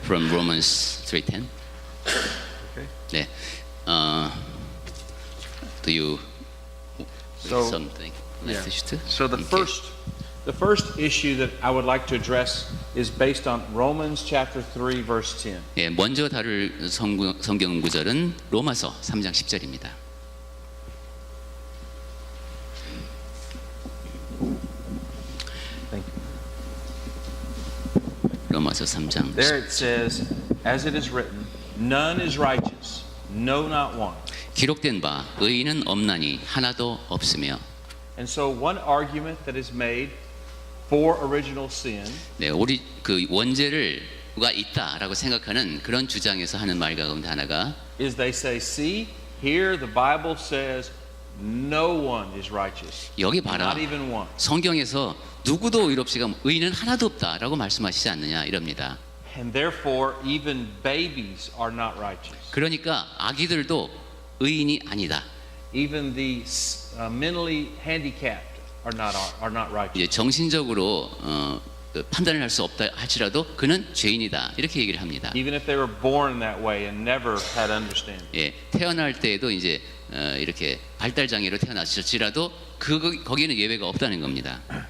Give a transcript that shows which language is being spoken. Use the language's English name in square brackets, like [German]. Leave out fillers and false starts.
[English] from Romans 3:10. Okay. [Korean] 네. [English] Do you So, something message to? So the Okay. first issue that I would like to address is based on Romans chapter 3 verse 10. [Korean] 예, 먼저 다룰 성경 구절은 로마서 3장 10절입니다. [English] Thank you. [Korean] 로마서 3장 [English] There it says, as it is written, none is righteous, no not one. [Korean] 기록된 바 의인은 없나니 하나도 없으며. [English] And so one argument that is made for original sin [Korean] 네, 우리 그 원죄가 있다라고 생각하는 그런 주장에서 하는 말 가운데 하나가 [English] is they say, see, here the Bible says no one is righteous. [Korean] 여기 봐라. [English] Not even one. [Korean] 성경에서 누구도 의롭시가 의인은 하나도 없다라고 말씀하시지 않느냐 이럽니다. [English] And therefore even babies are not righteous. [Korean] 그러니까 아기들도 의인이 아니다. [English] Even the mentally handicapped are not righteous. [Korean] 이제 정신적으로 그 판단을 할 수 없다 할지라도 그는 죄인이다 이렇게 얘기를 합니다. [English] Even if they were born that way and never had understanding. [Korean] 예, 태어날 때에도 이제 이렇게 발달 장애로 태어났을지라도 거기에는 예외가 없다는 겁니다.